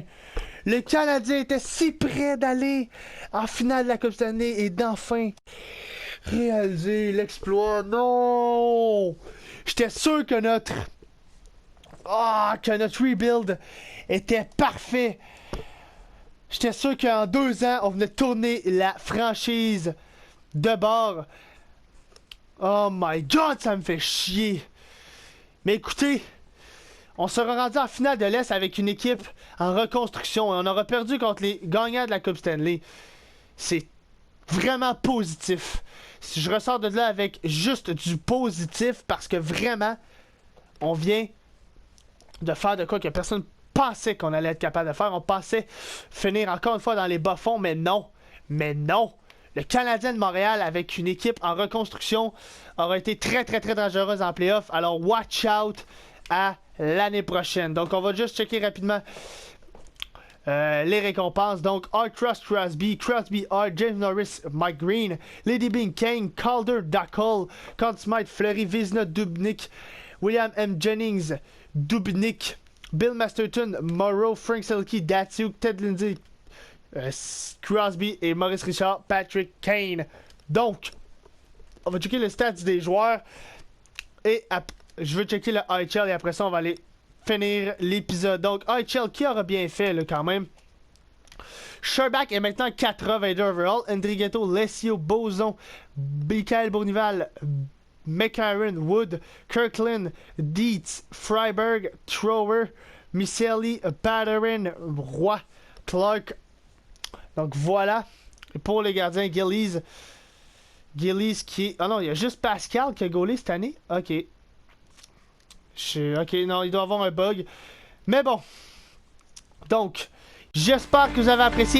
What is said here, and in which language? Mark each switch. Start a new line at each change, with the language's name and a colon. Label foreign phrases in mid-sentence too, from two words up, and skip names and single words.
French: Le Canadien était si près d'aller en finale de la Coupe Stanley et d'enfin réaliser l'exploit. Non. J'étais sûr que notre rebuild était parfait. J'étais sûr qu'en 2 ans, on venait tourner la franchise de bord.
English: Oh my god,
French: ça me fait chier. Mais écoutez, on sera rendu en finale de l'Est avec une équipe en reconstruction. Et on aura perdu contre les gagnants de la Coupe Stanley. C'est vraiment positif. Si je ressors de là avec juste du positif, parce que vraiment, on vient de faire de quoi que personne pensait qu'on allait être capable de faire. On pensait finir encore une fois dans les bas-fonds, mais non. Mais non. Le Canadien de Montréal, avec une équipe en reconstruction, aura été très dangereuse en playoff. Alors,
English: watch out
French: à l'année prochaine. Donc, on va juste checker rapidement les récompenses. Donc, Art Trust Crosby, Crosby Art, James Norris, Mike Green, Lady Byng, Kane, Calder, Dackle, Conn Smythe, Fleury, Vizina, Dubnik, William M. Jennings, Dubnik, Bill Masterton, Morrow, Frank Selke, Datsuk, Ted Lindsay, Crosby et Maurice Richard, Patrick Kane. Donc, on va checker les stats des joueurs et je veux checker le IHL et après ça on va aller finir l'épisode. Donc IHL qui aura bien fait là, quand même. Sherbak est maintenant 82 overall. Andrighetto, Lessio, Boson, Michael Bournival, McCarron, Wood, Kirkland, Dietz, Freiberg, Trower, Miceli, Patterin, Roy, Clark. Donc voilà. Et pour les gardiens, Gillies qui est... Ah non, il y a juste Pascal qui a gaulé cette année. Ok. Ok, non, il doit avoir un bug. Mais bon. Donc, j'espère que vous avez apprécié.